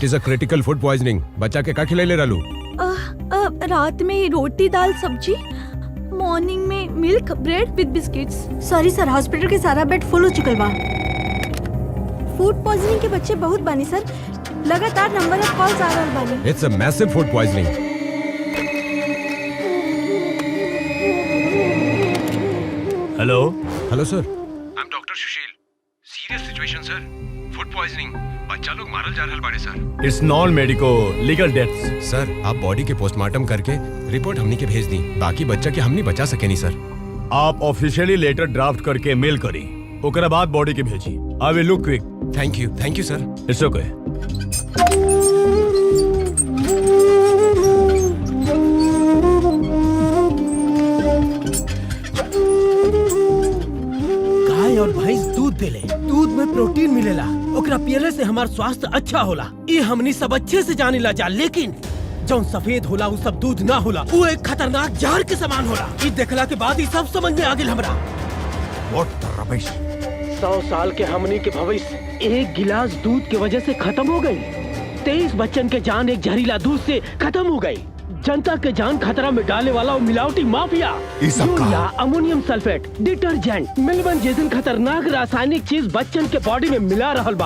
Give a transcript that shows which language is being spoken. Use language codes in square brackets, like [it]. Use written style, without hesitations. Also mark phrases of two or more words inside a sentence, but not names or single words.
[en] it is a critical food poisoning. [bho] बच्चा के का खिलाइले रहलू? रात में रोटी दाल सब्जी, मॉर्निंग में [en] milk bread with biscuits. sorry sir, [bho] हॉस्पिटल के सारा [en] bed full [bho] हो चुकल बा। फूड पॉइजनिंग के बच्चे बहुत बानी सर, लगातार [en] number of calls [bho] आ रहल बानी। [en] it's a massive food poisoning. हेलो hello sir. I am Doctor Sushil. Serious situation sir. Food [bho] पॉइजनिंग, बच्चा लोग मारल जा रहल बाड़े सर। [en] it's non medico legal deaths. [bho] सर आप बॉडी के पोस्टमार्टम करके रिपोर्ट हमनी के भेज दी, बाकी बच्चा के हमनी बचा सके नहीं सर। आप [en] officially letter draft [bho] करके मेल करी, ओकरा बाद बॉडी के भेजी। [en] I will look quick. thank you sir. it's OK. [bho] गाय और भैंस दूध देले, दूध में प्रोटीन मिलेला, ओकरा पियले से हमार स्वास्थ्य अच्छा होला। ये हमनी सब अच्छे से जाने जा, लेकिन जौन सफेद होला वो सब दूध ना होला, वो एक खतरनाक जहर के समान होला। ये देखला के बाद ये सब समझ में आ गेल हमरा। [en] What the rubbish? [bho] 100 साल के हमनी के भविष्य एक गिलास दूध की वजह से खत्म हो गई। 23 बच्चन के जान एक जहरीला दूध से खत्म हो गई। जनता के जान खतरा में डाले वाला वो मिलावटी माफिया, यूरिया, अमोनियम सल्फेट, डिटर्जेंट, मिलवन जैसन खतरनाक रासायनिक चीज बच्चन के बॉडी में मिला रहल बा।